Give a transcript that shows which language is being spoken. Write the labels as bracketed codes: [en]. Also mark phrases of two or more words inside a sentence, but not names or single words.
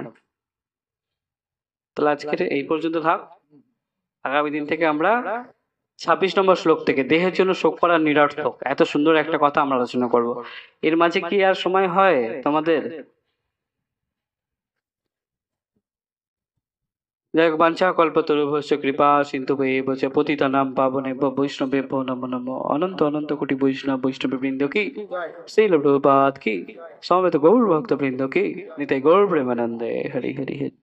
[bn] তাহলে আজকের এই পর্যন্ত থাক। আগামী দিন থেকে আমরা 26 নম্বর শ্লোক থেকে দেহের জন্য শোক করা নিরর্থক, এত সুন্দর একটা কথা আমরা আলোচনা করব। এর মাঝে কি আর সময় হয় তোমাদের? যাই হোক, [sa] বাঞ্ছা কল্পতরুভ্যশ্চ কৃপা সিন্ধুভ্যেব চ পতিতানাং পাবনেভ্যো বৈষ্ণবেভ্যো নমো নমো। [bn] অনন্ত অনন্ত কোটি বৈষ্ণববৃন্দ কি, শ্রীল প্রভুপাদ কি, সমবেত গৌর ভক্তবৃন্দ কি, নিতাই গৌর প্রেমানন্দে। হরি হরি হরি।